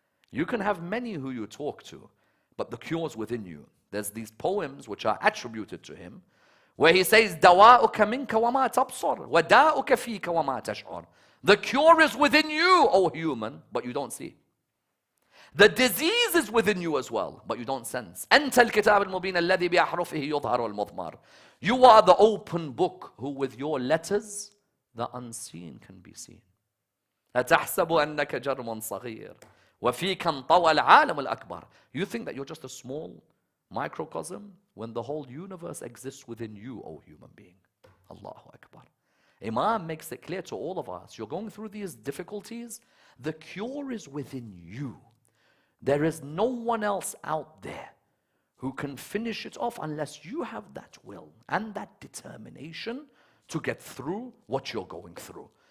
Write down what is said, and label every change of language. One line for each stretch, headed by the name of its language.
English: You can have many who you talk to, but the cure is within you. There's these poems which are attributed to him, where he says,
Arabic: دَوَاؤُكَ مِنْكَ وَمَا تَبْصُرْ وَدَاؤُكَ فِيكَ وَمَا تَشْعُرْ.
English: The cure is within you, O human, but you don't see. The disease is within you as well, but you don't sense.
Arabic: أنت الكتاب المبين الذي بأحرفه يظهر المضمر.
English: You are the open book who with your letters, the unseen can be seen.
Arabic: أتحسب أنك جرم صغير وفيك انطوى العالم الأكبر.
English: You think that you're just a small microcosm when the whole universe exists within you, O human being. Allahu Akbar. Imam makes it clear to all of us, you're going through these difficulties, the cure is within you. There is no one else out there who can finish it off unless you have that will and that determination to get through what you're going through.